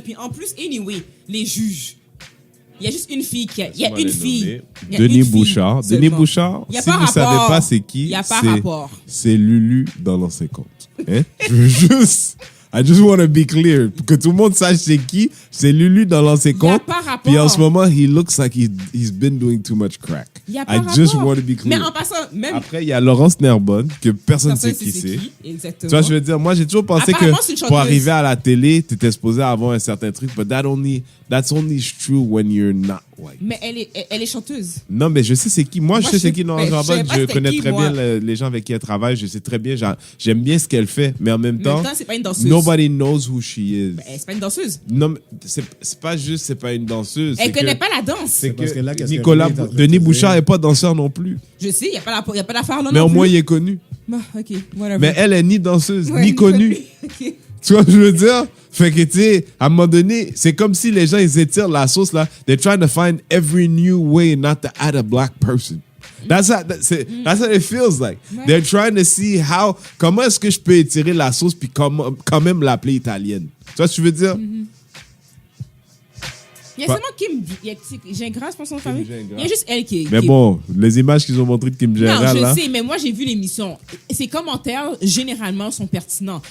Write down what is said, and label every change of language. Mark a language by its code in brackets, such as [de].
[fr] Puis en plus, anyway, les juges... Il y a juste une fille qui a... Il y a une fille. Denis Bouchard. Denis Bouchard, si vous ne savez pas c'est qui, c'est Lulu dans l'ancien compte. Hein? [en] I just want to be clear. [fr] Pour que tout le monde sache c'est qui, c'est Lulu dans l'ancien compte. Puis en ce moment, [en] he looks like he's been doing too much crack. I just want to be clear. [fr] Mais en passant, même... Après, il y a Laurence Nerbonne, que personne ne sait qui c'est. Exactement. Tu vois, je veux dire, moi, j'ai toujours pensé que pour arriver à la télé, tu étais supposé avoir un certain truc, [en] but that's only true when you're not white. [fr] Mais elle est chanteuse. Non, mais je sais c'est qui. Moi, je sais c'est qui Laurence Nerbonne. Je connais très bien les gens avec qui elle travaille. Je sais très bien. J'aime bien ce qu'elle fait. Mais en même temps, c'est pas une danseuse. [en] Nobody knows who she is. [fr] C'est pas une danseuse. Non, mais c'est pas juste, c'est pas une danseuse. Elle connaît pas la danse. C'est que Denis Bouchard n'est pas danseur non plus. Je sais, il n'y a pas d'affaire là. Mais au moins, il est connu. Bah, ok, whatever. Mais elle est ni danseuse, ni connue. Okay. Tu vois ce que je veux dire? Fait que, tu sais, à un moment donné, c'est comme si les gens, ils étirent la sauce, là. [en] They're trying to find every new way not to add a black person. That's what it feels like. [fr] Ouais. [en] They're trying to see [fr] comment est-ce que je peux étirer la sauce puis quand même l'appeler italienne. Tu vois ce que je veux dire? Il y a seulement Kim Gingras, je pense, son famille. Gingras. Il y a juste elle qui est. Mais bon, les images qu'ils ont montrées de Kim Gingras, Non, là. je sais, mais moi, j'ai vu l'émission. Ses commentaires, généralement, sont pertinents.